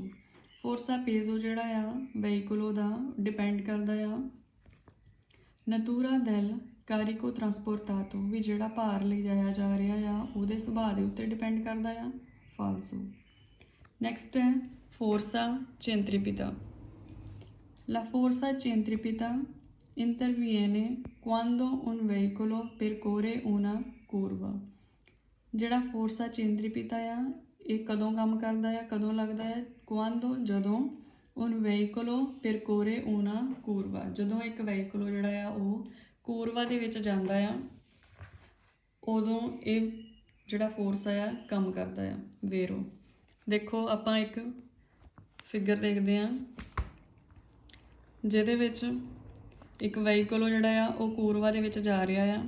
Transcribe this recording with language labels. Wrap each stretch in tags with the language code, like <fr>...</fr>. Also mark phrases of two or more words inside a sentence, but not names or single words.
<it>forza peso</it> <pa>ਜਿਹੜਾ ਆ ਵਹੀਕਲੋ ਦਾ ਡਿਪੈਂਡ ਕਰਦਾ ਆ</pa> <it>natura del carico trasportato,</it> <pa>ਵੀ ਜਿਹੜਾ ਭਾਰ ਲਈ ਜਾਇਆ ਜਾ ਰਿਹਾ ਆ ਉਹਦੇ ਸੁਭਾਅ ਦੇ ਉੱਤੇ ਡਿਪੈਂਡ ਕਰਦਾ ਆ। ਫਾਲਸੋ। ਨੈਕਸਟ ਹੈ</pa> <it>forza centripeta. La forza centripeta interviene quando un veicolo percorre una curva।</it> <pa>ਜਿਹੜਾ</pa> <it>forza centripeta</it> <pa>ਆ ਇਹ ਕਦੋਂ ਕੰਮ ਕਰਦਾ ਆ, ਕਦੋਂ ਲੱਗਦਾ ਹੈ?</pa> <it>ਕੁਆਂਦੋ, ਜਦੋਂ un veicolo percorre una curva,</it> <pa>ਜਦੋਂ ਇੱਕ ਵਹੀਕਲ ਜਿਹੜਾ ਆ ਉਹ ਕੂਰਵਾ ਦੇ ਵਿੱਚ ਜਾਂਦਾ ਆ ਉਦੋਂ ਇਹ ਜਿਹੜਾ ਫੋਰਸ ਆ ਕੰਮ ਕਰਦਾ ਆ। ਵੇਰੋ ਦੇਖੋ ਆਪਾਂ ਇੱਕ ਫਿਗਰ ਦੇਖਦੇ ਹਾਂ ਜਿਹਦੇ ਵਿੱਚ ਇੱਕ ਵਹੀਕਲ ਜਿਹੜਾ ਆ ਉਹ ਕੂਰਵਾ ਦੇ ਵਿੱਚ ਜਾ ਰਿਹਾ ਆ।</pa>